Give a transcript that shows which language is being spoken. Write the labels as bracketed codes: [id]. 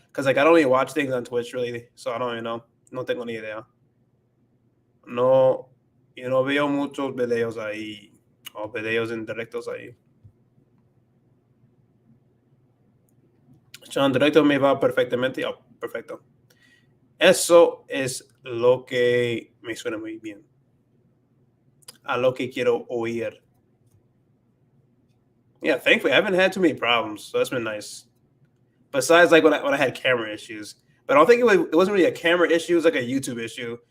[en] Because like I don't even watch things on Twitch really, so I don't even know. [es] No tengo ni idea. No, yo no veo muchos videos ahí o videos en directos ahí. En directo me va perfectamente. Oh, perfecto. Eso es lo que me suena muy bien. A lo que quiero oír. [en] Yeah, thankfully I haven't had too many problems, so that's been nice. Besides, like when I had camera issues, But I don't think it wasn't really a camera issue, it was like a YouTube issue.